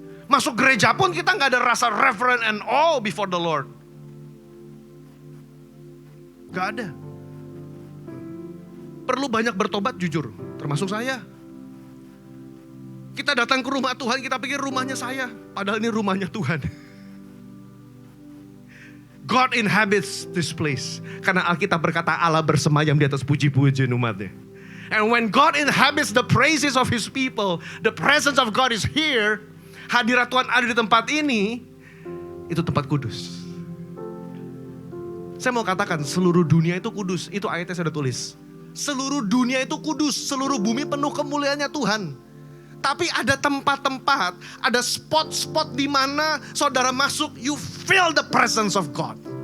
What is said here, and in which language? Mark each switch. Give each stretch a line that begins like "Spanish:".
Indonesian: Masuk gereja pun kita nggak ada rasa
English: reverent and awe before the Lord.
Indonesian: Gak ada. Perlu banyak bertobat, jujur, termasuk saya. Kita datang ke rumah Tuhan, kita pikir rumahnya saya, padahal ini rumahnya Tuhan.
English: God inhabits this place.
Indonesian: Karena Alkitab berkata Allah bersemayam di atas puji-pujian umatnya.
English: And when God inhabits the praises of His people, the presence of God is here.
Indonesian: Hadirat Tuhan ada di tempat ini, itu tempat kudus. Saya mau katakan seluruh dunia itu kudus. Itu ayatnya saya udah tulis. Seluruh dunia itu kudus. Seluruh bumi penuh kemuliaannya Tuhan. Tapi ada tempat-tempat, ada spot-spot di mana saudara masuk,
English: you feel the presence of God.